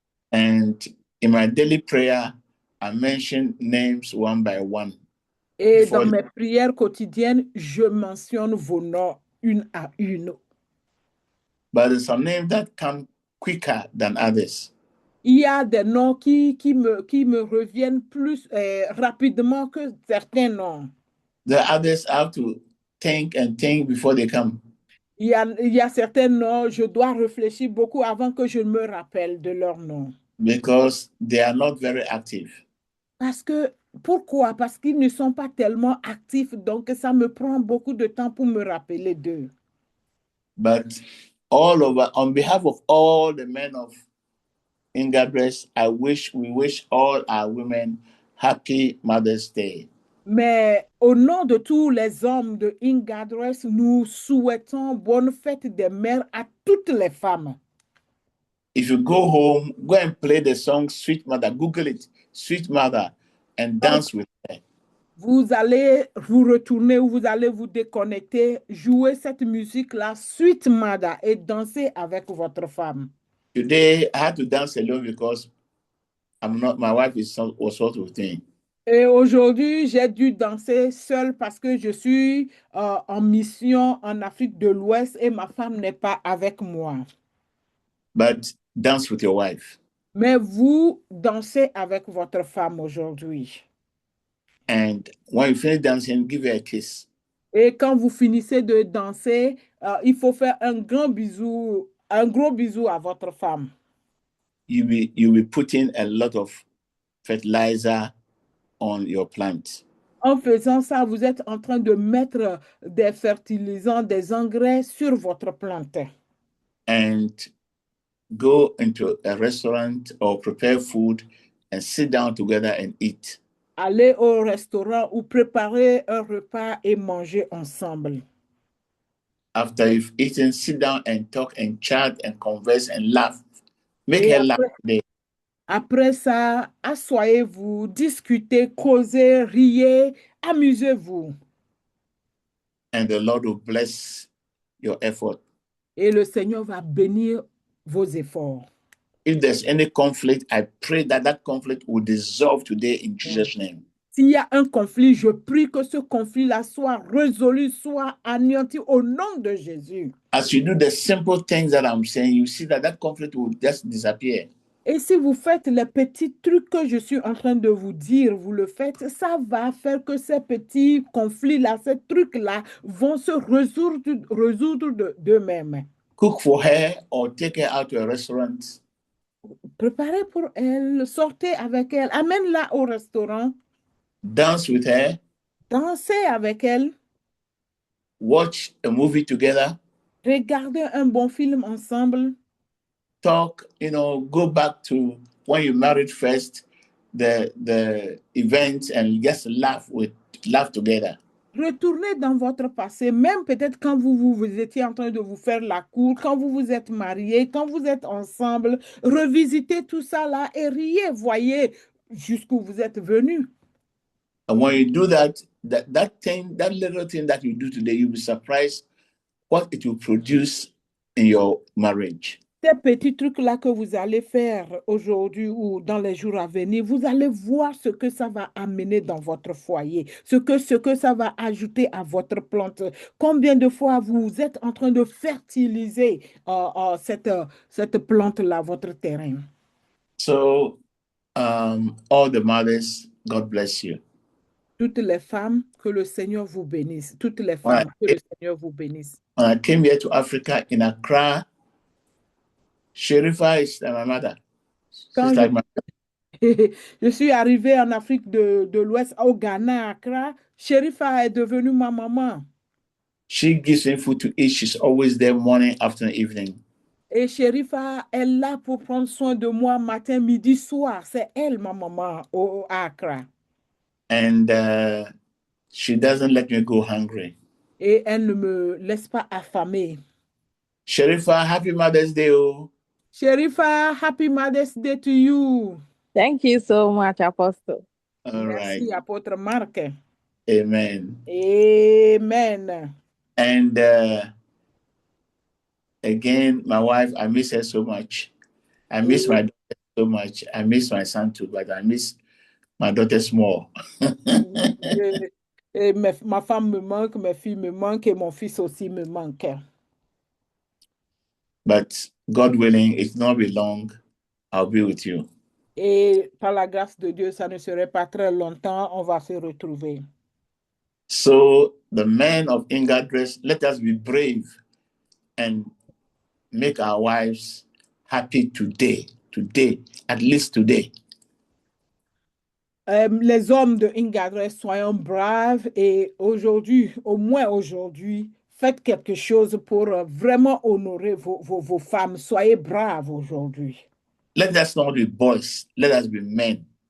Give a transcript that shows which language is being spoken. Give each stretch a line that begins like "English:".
English: And in my daily prayer, I mention names one by one.
French: Et dans mes prières quotidiennes, je mentionne vos noms une à une.
English: But there's some names that come quicker than others.
French: Il y a des noms qui me reviennent plus rapidement que certains noms.
English: The others have to think and think before they come.
French: Il y a certains noms, je dois réfléchir beaucoup avant que je me rappelle de leur nom.
English: Because they are not very active.
French: Pourquoi? Parce qu'ils ne sont pas tellement actifs, donc ça me prend beaucoup de temps pour me rappeler d'eux.
English: But on behalf of all the men of Ingabres, we wish all our women happy Mother's Day.
French: Mais au nom de tous les hommes de Ingadres, nous souhaitons bonne fête des mères à toutes les femmes.
English: If you go home, go and play the song Sweet Mother. Google it, Sweet Mother, and dance with her.
French: Vous allez vous retourner ou vous allez vous déconnecter, jouer cette musique-là, Sweet Mother, et danser avec votre femme.
English: Today, I had to dance alone because my wife was sort of thing.
French: Et aujourd'hui, j'ai dû danser seule parce que je suis en mission en Afrique de l'Ouest et ma femme n'est pas avec moi.
English: But dance with your wife.
French: Mais vous dansez avec votre femme aujourd'hui.
English: And when you finish dancing, give her a kiss.
French: Et quand vous finissez de danser, il faut faire un gros bisou à votre femme.
English: You'll be putting a lot of fertilizer on your plant.
French: En faisant ça, vous êtes en train de mettre des fertilisants, des engrais sur votre plante.
English: And go into a restaurant or prepare food and sit down together and eat.
French: Allez au restaurant ou préparer un repas et manger ensemble.
English: After you've eaten, sit down and talk and chat and converse and laugh. Make
French: Et
English: her laugh today.
French: après ça, asseyez-vous, discutez, causez, riez, amusez-vous.
English: And the Lord will bless your effort.
French: Et le Seigneur va bénir vos efforts.
English: If there's any conflict, I pray that that conflict will dissolve today in Jesus' name.
French: S'il y a un conflit, je prie que ce conflit-là soit résolu, soit anéanti au nom de Jésus.
English: As you do the simple things that I'm saying, you see that that conflict will just disappear.
French: Et si vous faites les petits trucs que je suis en train de vous dire, vous le faites, ça va faire que ces petits conflits-là, ces trucs-là vont se résoudre d'eux-mêmes.
English: Cook for her or take her out to a restaurant.
French: Préparez pour elle, sortez avec elle, amène-la au restaurant,
English: Dance with her.
French: dansez avec elle,
English: Watch a movie together.
French: regardez un bon film ensemble.
English: Talk, go back to when you married first, the events, and just laugh together.
French: Retournez dans votre passé, même peut-être quand vous étiez en train de vous faire la cour, quand vous vous êtes mariés, quand vous êtes ensemble, revisitez tout ça là et riez, voyez jusqu'où vous êtes venus.
English: And when you do that little thing that you do today, you'll be surprised what it will produce in your marriage.
French: Ces petits trucs-là que vous allez faire aujourd'hui ou dans les jours à venir, vous allez voir ce que ça va amener dans votre foyer, ce que ça va ajouter à votre plante. Combien de fois vous êtes en train de fertiliser cette plante-là, votre terrain.
English: So, all the mothers, God bless you.
French: Toutes les femmes, que le Seigneur vous bénisse. Toutes les femmes, que le Seigneur vous bénisse.
English: When I came here to Africa, in Accra, Sherifa is my mother.
French: Quand je suis arrivée en Afrique de l'Ouest, au Ghana, à Accra, Sherifa est devenue ma maman.
English: She gives me food to eat. She's always there morning, afternoon, evening.
French: Et Sherifa est là pour prendre soin de moi matin, midi, soir. C'est elle, ma maman, à Accra.
English: And she doesn't let me go hungry.
French: Et elle ne me laisse pas affamée.
English: Sherifa, happy Mother's Day. Oh. Sherifa, happy Mother's Day to you. Thank you so much, Apostle. All
French: Merci,
English: right.
French: apôtre Marc.
English: Amen. Amen. And again, my wife, I miss her so much. I miss my daughter so much. I miss my son too, but I miss my daughter more.
French: Et ma femme me manque, mes filles me manquent et mon fils aussi me manque.
English: But God willing, it will not be long. I'll be with you.
French: Et par la grâce de Dieu, ça ne serait pas très longtemps, on va se retrouver.
English: So the men of Ingadress, let us be brave and make our wives happy today, at least today.
French: Les hommes de Ingadress, soyons braves et aujourd'hui, au moins aujourd'hui, faites quelque chose pour vraiment honorer vos femmes. Soyez braves aujourd'hui.
English: Let us not be boys, let us be men.